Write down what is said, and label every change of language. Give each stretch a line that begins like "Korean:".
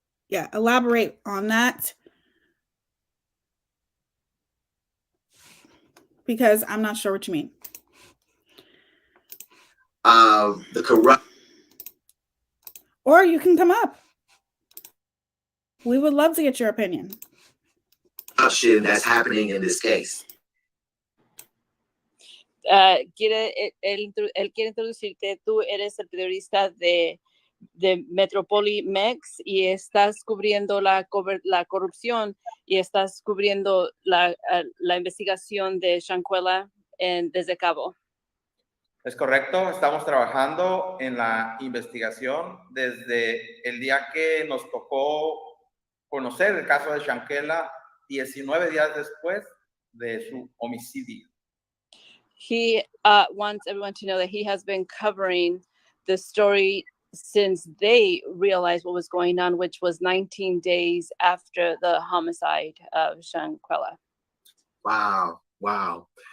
English: Yeah, elaborate on that, because I'm not sure what you mean. The corrupt. Or you can come up. We would love to get your opinion. Corruption that's happening in this case.
Spanish: Él quiere introducirte. Tú eres el periodista de Metropoli Mex y estás cubriendo la corrupción y estás cubriendo la investigación de SHANQUELLA desde Cabo. Es correcto, estamos trabajando en la investigación desde el día que nos tocó conocer el caso de SHANQUELLA, 19 días después de su homicidio.
English: He wants everyone to know that he has been covering the story since they realized what was going on, which was 19 days after the homicide of SHANQUELLA. Wow.